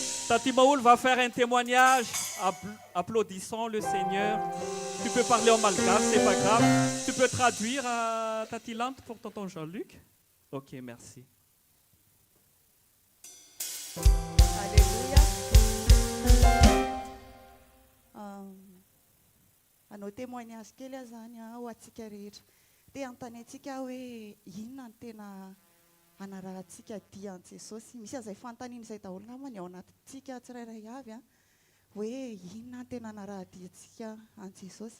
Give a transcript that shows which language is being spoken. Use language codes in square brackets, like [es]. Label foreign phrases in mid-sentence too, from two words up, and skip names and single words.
[fr] Tati Maoul va faire un témoignage. Applaudissons le Seigneur. Tu peux parler en malgache, c'est pas grave. Tu peux traduire à Tati Lante pour tonton Jean-Luc? Ok, merci. Alléluia. [mg] Anao témoignage kely aho zany ho antsika rehetra. Te anontany antsika hoe inona no tena anarahantsika dia an Jesosy. Misy azay fanontaniana izay daholo namany ao anatintsika tsirairay avy hoe inona no tena anarahadiantsika an Jesosy.